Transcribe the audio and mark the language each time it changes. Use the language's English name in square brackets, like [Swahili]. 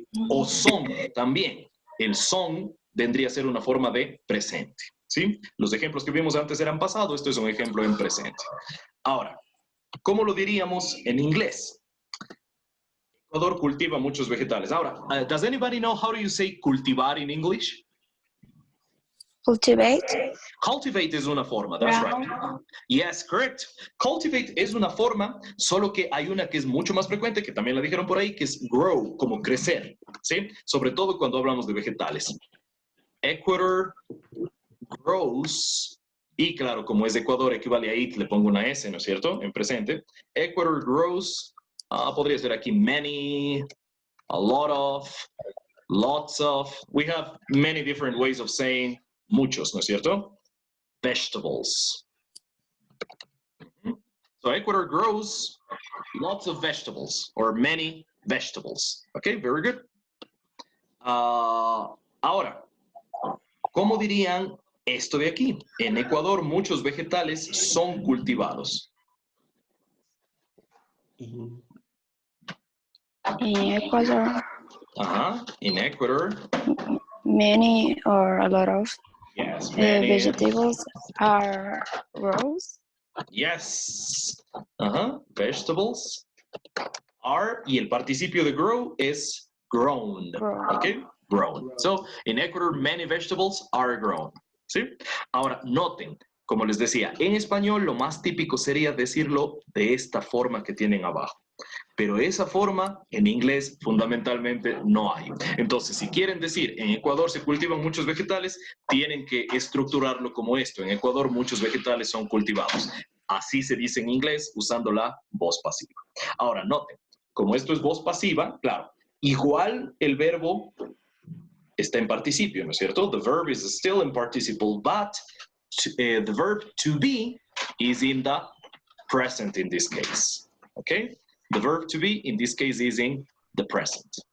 [Spanish] O son también. El son vendría a ser una forma de presente. ¿Sí? Los ejemplos que vimos antes eran pasado, esto es un ejemplo en presente. Ahora, ¿cómo lo diríamos en inglés? Ecuador cultiva muchos vegetales. [English] Ahora, does anybody know how do you say cultivar in English? Cultivate. [Spanish] Cultivate es una forma, [English] that's right. Yes, correct. [Spanish] Cultivate es una forma, solo que hay una que es mucho más frecuente, que también la dijeron por ahí, que es grow, como crecer, ¿sí? Sobre todo cuando hablamos de vegetales. [English] Ecuador grows, [Spanish] y claro, como es de Ecuador, equivale a it, le pongo una S, ¿no es cierto? En presente. [English] Ecuador grows, [Spanish] podría ser aquí [English] many, a lot of, lots of. We have many different ways of saying [Spanish] muchos, ¿no es cierto? [English] Vegetables. So Ecuador grows lots of vegetables, or many vegetables. Okay, very good. [Spanish] Ahora, ¿cómo dirían esto de aquí? En Ecuador muchos vegetales son cultivados. [English] In Ecuador, In Ecuador. many or a lot of Yes, many. vegetables are grows. Yes. Vegetables are, [Spanish] y el participio de [English] grow is grown. Grown. Okay, grown. So, in Ecuador, many vegetables are grown. [Spanish] ¿Sí? Ahora, noten, como les decía, en español lo más típico sería decirlo de esta forma que tienen abajo. Pero esa forma en inglés fundamentalmente no hay. Entonces, si quieren decir en Ecuador se cultivan muchos vegetales, tienen que estructurarlo como esto. En Ecuador muchos vegetales son cultivados. Así se dice en inglés usando la voz pasiva. Ahora, noten, como esto es voz pasiva, claro, igual el verbo está en participio, ¿no es cierto? [English] The verb is still in participle, but the verb to be is in the present in this case. Okay? The verb to be in this case is in the present.